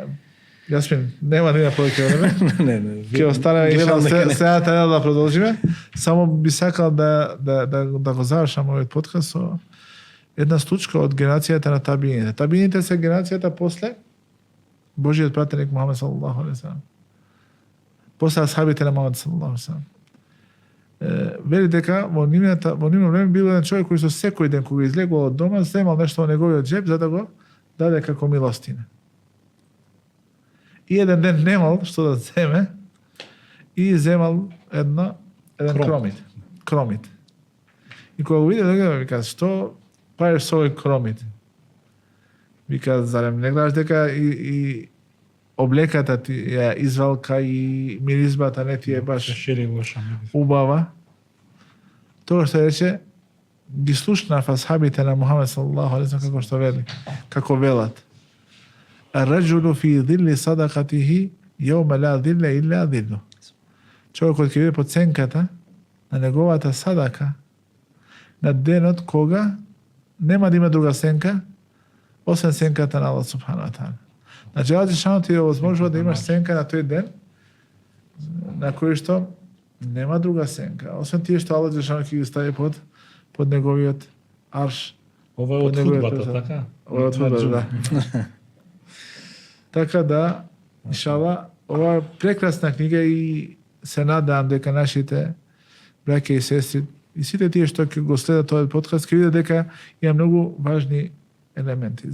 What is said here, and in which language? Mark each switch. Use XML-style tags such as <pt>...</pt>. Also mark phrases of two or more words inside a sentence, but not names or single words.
<mk>Јасмин, нема да има повеќе време. Не. Ке останеме и следната недела да продолжиме. Само би сакал да го завршам овој подкаст со една случка од генерацијата на табиините. Табиините се генерацијата после Божиот пратеник Мухамед</mk> <ar>صلى الله عليه وسلم.</ar> <mk>После асхабите на Мухамед</mk> <ar>صلى الله عليه وسلم.</ar> <mk>Вели дека во нивно време бил еден човек кој со секој ден кога излегувал од дома, земал нешто во неговиот џеб за да го даде како милостина. И еден ден немал што да земе и земал еден кромит. И кога го виде, ми кажа, што правиш со овој кромит? Вика, зарем не гледаш дека и облеката ти ја извалка и миризбата не ти е баш убава? Тоа што рече, ги слушнав асхабите на Мухамед</mk> <ar>صلى الله عليه وسلم</ar> <mk>како што вели, како велат.</mk> <ar>الرجل في ظل صدقته يوم لا ظل إلا ظل.</ar> <mk>Човекот ќе биде под сенката на неговата садака на денот кога нема да има друга сенка освен сенката на Аллах</mk> <ar>سبحانه وتعالى.</ar> <mk>Значи,</mk> <ar>الله جل شأنه</ar> <mk>ти е возможува да имаш сенка на тој ден на кој што нема друга сенка, освен тие што</mk> <ar>الله جل شأنه</ar> <mk>ќе ги стави под неговиот арш. Ова е од худбата, така? Ова е од худбата, да. Така да, иншалла, ова е прекрасна книга и се надам дека нашите браќа и сестри и сите тие што ќе го следат овој подкаст ќе видат дека има многу важни елементи.</mk>